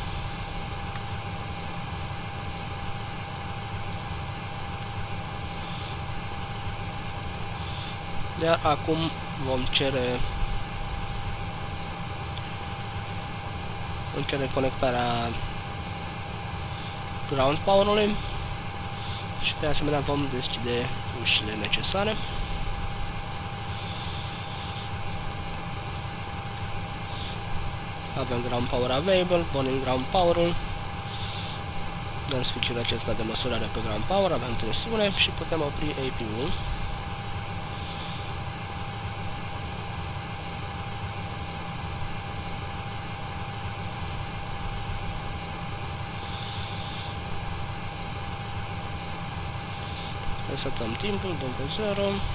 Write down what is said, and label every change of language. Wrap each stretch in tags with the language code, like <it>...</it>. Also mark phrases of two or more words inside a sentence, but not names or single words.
<ro>Iar acum vom cere conectarea</ro> <en>ground power-</en> <ro>ului și de asemenea vom deschide ușile necesare. Avem</ro> <en>ground power available,</en> <ro>pornim</ro> <en>ground power-</en> <ro>ul, dăm switch-ul acesta de măsurare pe</ro> <en>ground power,</en> <ro>avem tensiune și putem opri APU-ul. Resetăm timpul, dăm pe 0.</ro>